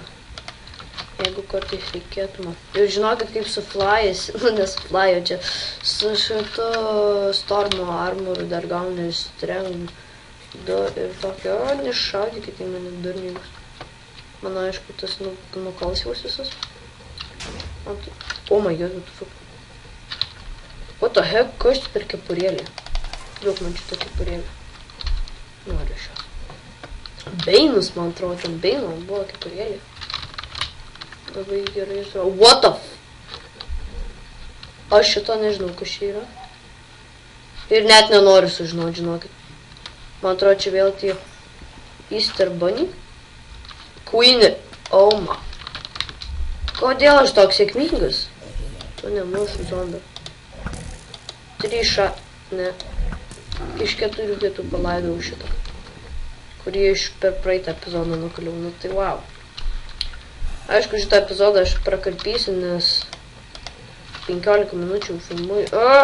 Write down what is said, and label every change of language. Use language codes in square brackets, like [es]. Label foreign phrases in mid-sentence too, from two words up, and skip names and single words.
[lt] Jeigu kartais reikėtų man. Ir žinokit, kaip su Fly'as, nu nes Fly'o čia, su šito Stormo armoru dar gauni strength 2 ir tokio, nešaudykit į mane durnigus. Man aišku, tas nukals jūs visus. [en] Oh my god, what the fuck. What the heck, [lt] kas per kepurėlį? Duok man šitą kepurėlį. Noriu šio. Beinus, man atrodo, ten Beino buvo kepurėlį. Labai gerai žinau. [en] What the f... [lt] Aš šito nežinau, kas čia yra. Ir net nenoriu sužinoti, žinokit. Man atrodo, čia vėl tie Easter Bunny. [en] Queen. Oh my. [lt] Kodėl aš toks sėkmingas? To nemušu zombio. 3 ne. Iš 4 vietų palaidau šitą. Kurį iš per praeitą epizodą nukaliau. Nu tai wow. Aišku, šitą epizodą aš prakarpysiu, nes 15 minučių filmuoju.